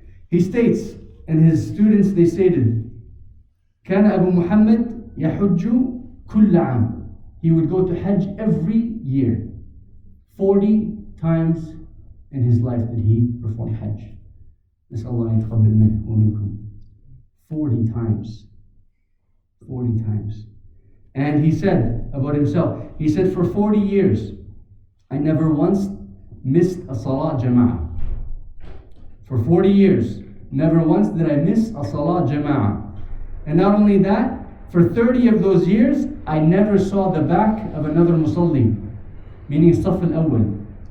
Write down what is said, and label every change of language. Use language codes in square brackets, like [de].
[en] He states, and his students, they stated, [ar] كان أبو محمد يحج كل عام. [en] He would go to Hajj every year. 40 times in his life did he perform Hajj. [ar] نسأل الله أن يتقبل منه ومنكم. [en] 40 times. 40 times. And he said about himself, he said, for 40 years, I never once missed a Salat Jama'ah. For 40 years, never once did I miss a Salat Jama'ah. And not only that, for 30 of those years, I never saw the back of another Musalli, meaning Saf al-Awwal.